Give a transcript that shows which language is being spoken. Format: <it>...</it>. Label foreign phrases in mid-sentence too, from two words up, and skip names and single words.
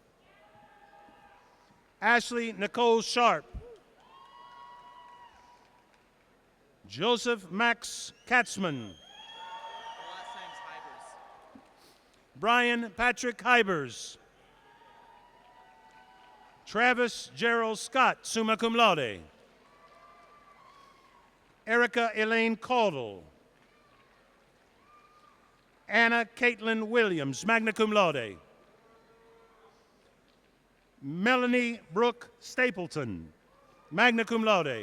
<en>Ashley Nicole Sharp. Joseph Max Katzman. Brian Patrick Hybers. Travis Gerald Scott,</en> <la>summa cum laude.</la> <en>Erica Elaine Caudle. Anna Caitlin Williams,</en> <la>magna cum laude.</la> <en>Melanie Brooke Stapleton,</en> <la>magna cum laude.</la>